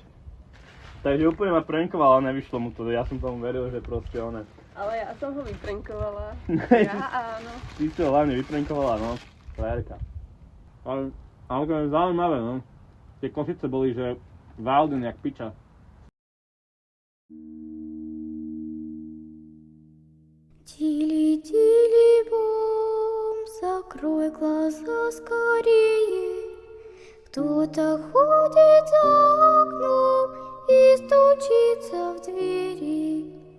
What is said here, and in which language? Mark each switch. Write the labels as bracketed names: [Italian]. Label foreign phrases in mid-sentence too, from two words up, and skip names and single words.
[Slovak] Takže úplne ma prenkoval, ale nevyšlo mu to, ja som tomu veril, že proste one. Ale ja som ho vyprenkovala. Ja áno. Ty si ho hlavne vyprenkovala, no. Frajerka. Ale to je zaujímavé, no. Tie Košice boli, že Walden jak piča. [Russian] Тили-тили-бом, закрой глаза скорее. Кто-то ходит за окном и стучится в двери.